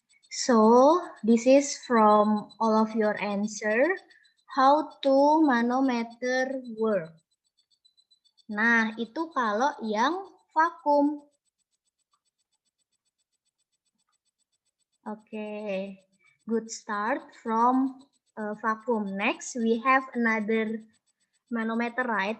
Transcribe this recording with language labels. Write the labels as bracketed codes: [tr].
[en] So, this is from all of your answer. How to manometer work. [id] Nah, itu kalau yang vakum. [en] Oke, good start from vacuum. Next, we have another manometer, right?